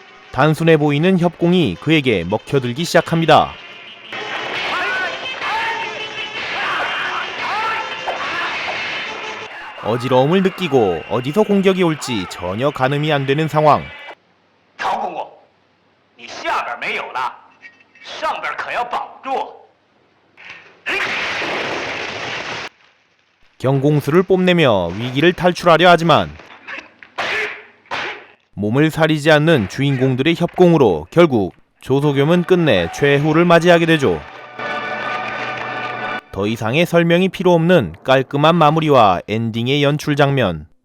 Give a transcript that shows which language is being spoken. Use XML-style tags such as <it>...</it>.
<ko>단순해 보이는 협공이 그에게 먹혀들기 시작합니다. 어지러움을 느끼고 어디서 공격이 올지 전혀 가늠이 안 되는 상황.</ko> <zh>曹公公，你下边没有了，上边可要保住。</zh> <ko>경공수를 뽐내며 위기를 탈출하려 하지만 몸을 사리지 않는 주인공들의 협공으로 결국 조소겸은 끝내 최후를 맞이하게 되죠. 더 이상의 설명이 필요 없는 깔끔한 마무리와 엔딩의 연출 장면.</ko>